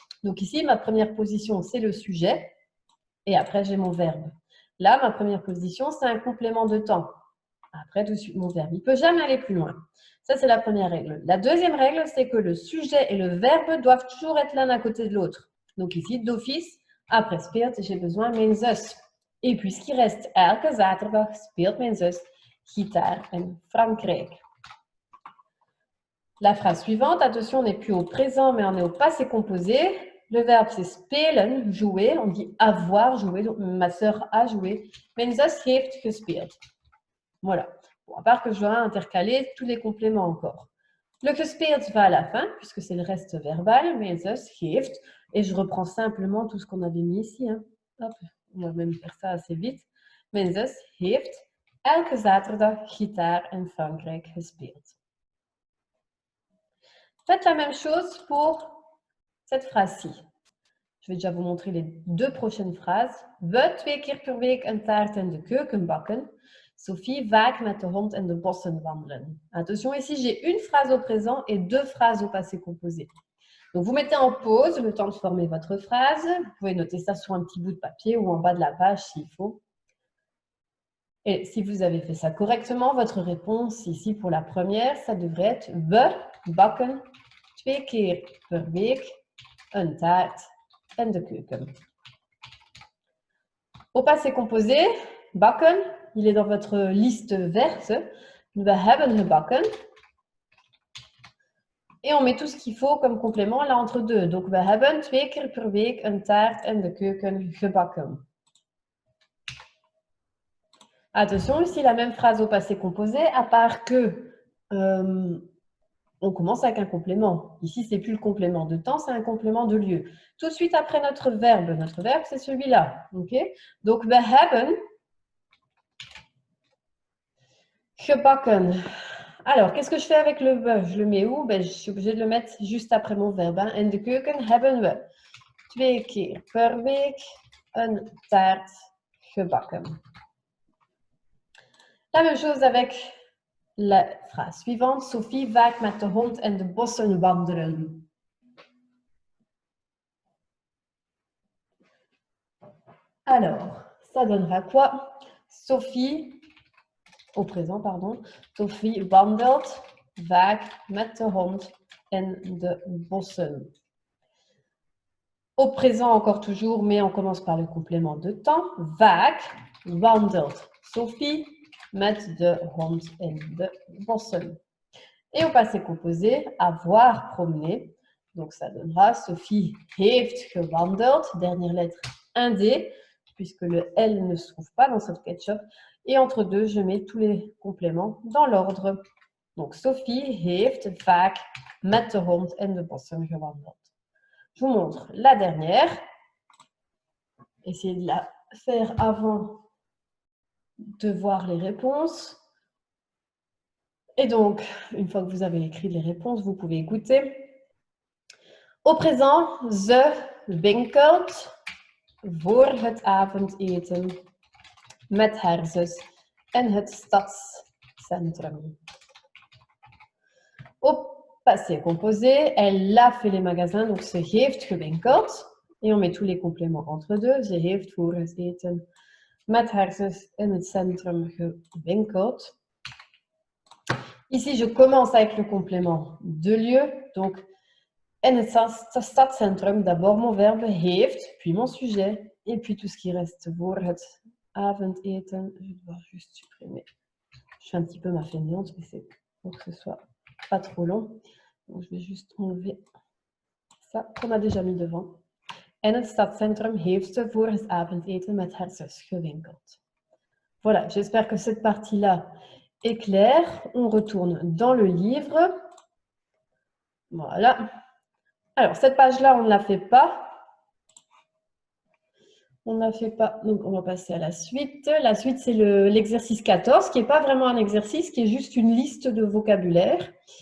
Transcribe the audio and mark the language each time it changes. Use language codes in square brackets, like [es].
[fr] Donc ici, ma première position, c'est le sujet. Et après, j'ai mon verbe. Là, ma première position, c'est un complément de temps. Après, tout de suite, mon verbe. Il ne peut jamais aller plus loin. Ça, c'est la première règle. La deuxième règle, c'est que le sujet et le verbe doivent toujours être l'un à côté de l'autre. Donc ici, d'office, après speelt, j'ai besoin de [nl] mijn zus. [fr] Et puis, ce qui reste, [nl] elke zaterdag speelt mijn zus gitaar in Frankrijk. [fr] La phrase suivante, attention, on n'est plus au présent, mais on est au passé composé. Le verbe, c'est spelen, jouer. On dit avoir joué. Donc, ma sœur a joué. [nl] Mijn zus heeft gespeeld. [fr] Voilà. Bon, à part que je dois intercaler tous les compléments encore. Le gespeeld va à la fin, puisque c'est le reste verbal. [nl] Mijn zus heeft. [fr] Et je reprends simplement tout ce qu'on avait mis ici. Hein. Hop, on va même faire ça assez vite. [nl] Mijn zus heeft elke zaterdag gitaar in Frankrijk gespeeld. [fr] Faites la même chose pour cette phrase-ci. Je vais déjà vous montrer les deux prochaines phrases. [nl] We 2 keer per week een taart in de keuken bakken. Sophie vaak met de hond in de bossen wandelen. [fr] Attention, ici j'ai une phrase au présent et deux phrases au passé composé. Donc vous mettez en pause le temps de former votre phrase. Vous pouvez noter ça sur un petit bout de papier ou en bas de la page s'il faut. Et si vous avez fait ça correctement, votre réponse ici pour la première, ça devrait être [nl] we bakken 2 keer per week een taart in de keuken. [fr] Au passé composé, bakken, il est dans votre liste verte. [nl] We hebben gebakken. [fr] Et on met tout ce qu'il faut comme complément là entre deux. [nl] Donc, we hebben 2 keer per week een taart in de keuken gebakken. [fr] Attention, ici la même phrase au passé composé, à part que on commence avec un complément. Ici, ce n'est plus le complément de temps, c'est un complément de lieu. Tout de suite après notre verbe c'est celui-là. [en] Okay? [nl] Donc, we hebben gebakken. [fr] Alors, qu'est-ce que je fais avec le we? Je le mets où? Ben, je suis obligée de le mettre juste après mon verbe. Hein. [nl] In de keuken hebben we 2 keer per week een taart gebakken. [fr] La même chose avec la phrase suivante. [nl] Sophie vaak met de hond in de bossen wandelen. [fr] Alors, ça donnera quoi? Sophie, au présent, pardon. [nl] Sophie wandelt vaak met de hond in de bossen. [fr] Au présent, encore toujours, mais on commence par le complément de temps. [nl] Vaak wandelt Sophie met de hond in de bossen. [fr] Et au passé composé, avoir promené. Donc ça donnera [nl] Sophie heeft gewandeld. [fr] Dernière lettre, un D, puisque le L ne se trouve pas dans cette SketchUp. Et entre deux, je mets tous les compléments dans l'ordre. [nl] Donc Sophie heeft vaak met de hond in de bossen gewandeld. [fr] Je vous montre la dernière. Essayez de la faire avant de voir les réponses. Et donc, une fois que vous avez écrit les réponses, vous pouvez écouter. Au présent, [nl] ze winkelt voor het avondeten met haar zus in het stadscentrum. [fr] Au passé composé, elle a fait les magasins, donc [nl] ze heeft gewinkeld. [fr] Et on met tous les compléments entre deux. [nl] Ze heeft voor het eten met haar zus in het centrum gewinkeld. [fr] Ici, je commence avec le complément de lieu. Donc, [nl] in het stadscentrum, [fr] d'abord mon verbe [nl] heeft, [fr] puis mon sujet, et puis tout ce qui reste [nl] voor het avondeten. [fr] Je vais devoir juste supprimer. Je fais un petit peu ma fainéante, mais c'est pour que ce soit pas trop long. Donc, je vais juste enlever ça qu'on a déjà mis devant. [nl] In het stadscentrum heeft ze voor het avondeten met haar zus gewinkeld. [fr] Voilà, j'espère que cette partie-là est claire. On retourne dans le livre. Voilà. Alors, cette page-là, on ne la fait pas. On ne la fait pas. Donc, on va passer à la suite. La suite, c'est l'exercice 14, qui n'est pas vraiment un exercice, qui est juste une liste de vocabulaire.